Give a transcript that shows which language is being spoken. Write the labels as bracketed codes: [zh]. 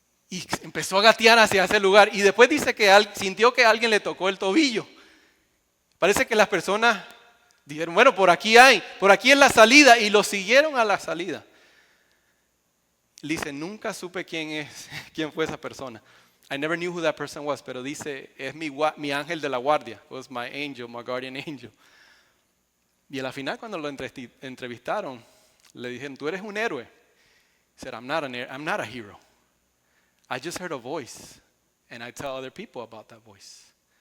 [es] Y empezó a gatear hacia ese lugar. Y después dice que sintió que alguien le tocó el tobillo. Parece que las personas dijeron, bueno, por aquí es la salida. Y lo siguieron a la salida. Él dice, nunca supe quién fue esa persona. [en] I never knew who that person was. [es] Pero dice, es mi ángel de la guardia. [en] It was my angel, my guardian angel. [es] Y a la final cuando lo entrevistaron, le dijeron, tú eres un héroe. [en] He said, I'm not a hero. I just heard a voice, and I tell other people about that voice.